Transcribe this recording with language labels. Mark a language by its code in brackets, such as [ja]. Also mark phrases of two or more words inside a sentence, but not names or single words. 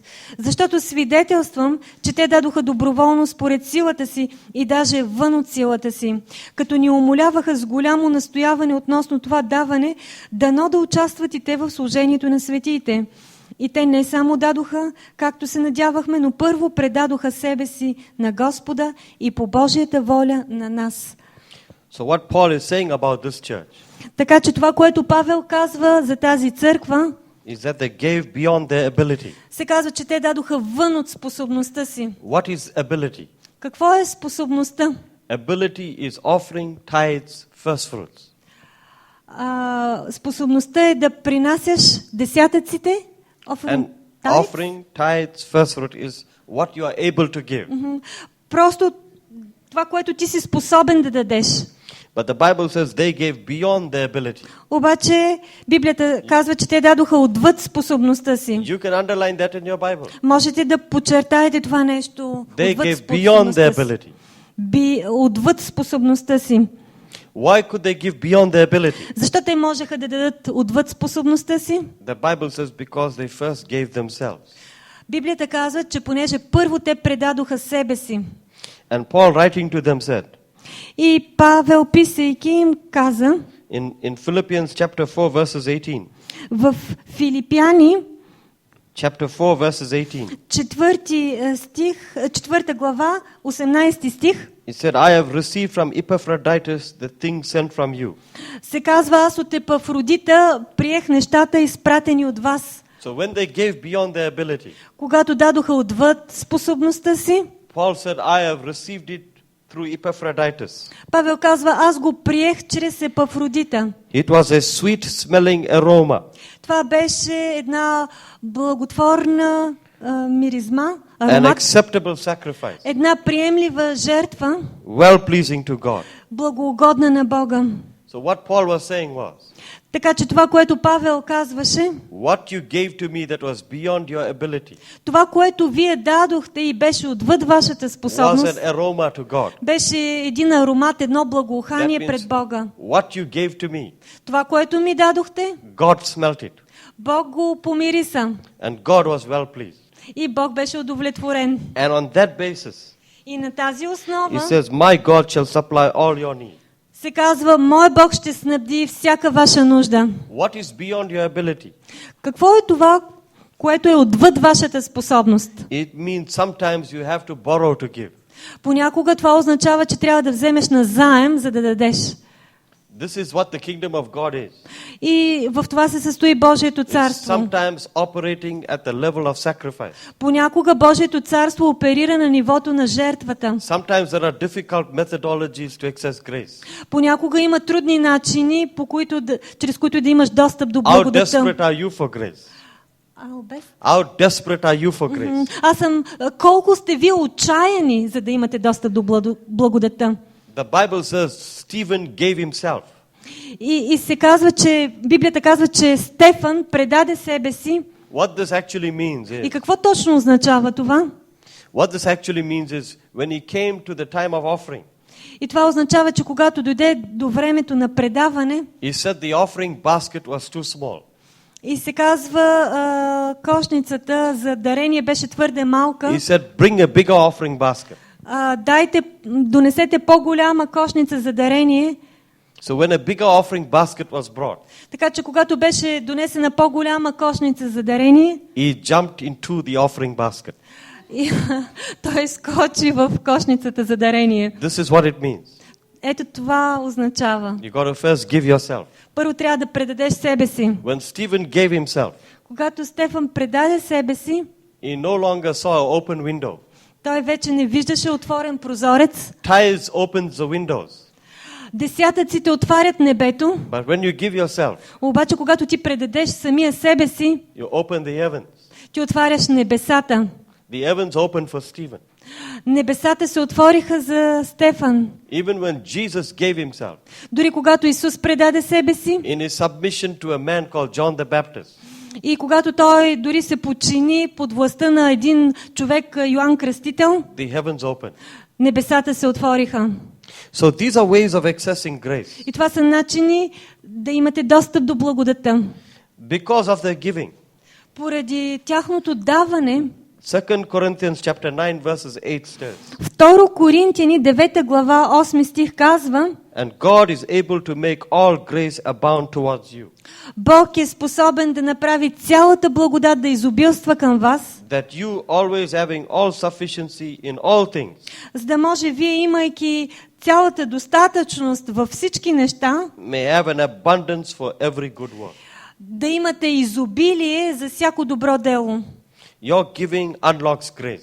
[bg] Защото свидетелствам, че те дадоха доброволно според силата си и даже вън от силата си, като ни умоляваха с голямо настояване относно това даване, дано да участват и те в служението на светиите. И те не само дадоха, както се надявахме, но първо предадоха себе си на Господа и по Божията воля на нас. [en] So what Paul is saying about this church [bg] Така че това, което Павел казва за тази църква, [en] is that they gave beyond their ability. [bg] се казва, че те дадоха вън от способността си. [en] What is ability? [bg] Какво е способността? [en] Ability is offering tithes, first fruits. [bg] Способността е да принасяш десятъците. [en] And offering tithes, first fruit is what you are able to give. [bg] Просто това, което ти си способен да дадеш. [en] But the Bible says they gave beyond their ability. [bg] Обаче Библията казва, че те дадоха отвъд способността си. [en] You can underline that in your Bible. [bg] Можете да подчертаете това нещо. [en] They [bg] Отвъд [en] gave beyond their [bg] способността си. [en] ability. [bg] Отвъд способността си. [en] Why could they give beyond their ability? [bg] Защо те можеха да дадат отвъд способността си? [en] The Bible says because they first gave themselves. [bg] Библията казва, че понеже първо те предадоха себе си. [en] And Paul writing to them said, [bg] И Павел, писайки им, каза [en] in Philippians chapter 4 verses 18, [bg] в Филипяни, [en] chapter 4 verses 18, [bg] 4 глава, 18 стих, [en] he said, I have received from Epaphroditus the things sent from you. [bg] се казва, аз от Епафродита приех нещата, изпратени от вас. [en] So when they gave beyond their ability, [bg] Когато дадоха отвъд способността си, [en] Paul said, I have received it through Epaphroditus. [bg] Павел казва, аз го приех чрез Епафродита. [en] It was a sweet smelling aroma, [bg] Това беше една благотворна миризма, [en] an [bg] аромат, [en] acceptable sacrifice, [bg] една приемлива жертва, [en] well pleasing to God. [bg] благоугодна на Бога. [en] So what Paul was saying was, [bg] Така че това, което Павел казваше, [en] what you gave to me that was beyond your ability [bg] това, което вие дадохте и беше отвъд вашата [en] was [bg] способност, [en] an aroma to God. [bg] беше един аромат, едно [en] That [bg] благоухание [en] means [bg] пред Бога. [en] what you gave to me, [bg] Това, което ми дадохте, [en] God smelt it, [bg] Бог го помириса [en] and God was well pleased. [bg] и Бог беше удовлетворен. [en] And on that basis, [bg] И на тази [en] he [bg] основа [en] says, my God shall supply all your needs. [bg] се казва, мой Бог ще снабди всяка ваша нужда. [en] What is beyond your ability? [bg] Какво е това, което е отвъд вашата способност? [en] It means sometimes you have to borrow to give. [bg] Понякога това означава, че трябва да вземеш назаем, за да дадеш. [en] This is what the kingdom of God is. [bg] И в това се състои Божието [en] It's [bg] царство. [en] sometimes operating at the level of sacrifice. [bg] Понякога Божието царство оперира на нивото на жертвата. [en] Sometimes there are difficult methodologies to access grace. [bg] Понякога има трудни начини, чрез които да имаш достъп до [en] How [bg] благодата. [en] desperate are you for grace? How desperate are you for grace? [bg] Колко сте вие отчаяни, за да имате достъп до благодата? [en] The Bible says Stephen gave himself. [bg] И се казва, че Библията казва, че Стефан предаде себе си. [en] What this actually means [bg] И [en] is, [bg] какво точно означава това? [en] what this actually means is when he came to the time of offering, [bg] И това означава, че когато дойде до времето на предаване, [en] he said the offering basket was too small. [bg] и се казва, кошницата за дарение беше твърде малка. [en] He said, bring a bigger offering basket. [bg] Донесете по-голяма кошница за дарение. [en] So when a bigger offering basket was brought, [bg] Така че когато беше донесена по-голяма кошница за дарение, [en] he jumped into the offering basket. [bg] и той скочи в кошницата за дарение. [en] This is what it means. [bg] Ето това означава. [en] You got to first give yourself. [bg] Първо трябва да предадеш себе си. [en] When Stephen gave himself, [bg] Когато Стефан предаде себе си, [en] he no longer saw an open window. [bg] той вече не виждаше отворен прозорец. [en] Tithes opens the windows. [bg] Десятъците отварят небето, [en] But when you give yourself, [bg] обаче когато ти предадеш самия себе си, [en] you open the heavens. [bg] ти отваряш небесата. [en] The heavens opened for Stephen. [bg] Небесата се отвориха за Стефан. [en] Even when Jesus gave himself [bg] Дори когато Исус предаде себе си [en] in his submission to a man called John the Baptist, [bg] и когато той дори се подчини под властта на един човек, Йоан Кръстител, [en] the heavens opened. [bg] небесата се отвориха. [en] So these are ways of accessing grace. [bg] И това са начини да имате достъп до благодата. [en] Because of their giving. [bg] Поради тяхното даване, [en] 2 Corinthians chapter 9 verses 8 says, [bg] 2 Коринтияни 9 глава 8 стих казва: [en] and God is able to make all grace abound towards you, [bg] Бог е способен да направи цялата благодат да изобилства към вас, [en] that you always having all sufficiency in all things, [bg] за да може вие, имайки цялата достатъчност във всички неща, [en] may have an abundance for every good work. [bg] да имате изобилие за всяко добро дело. [en] Your giving unlocks grace.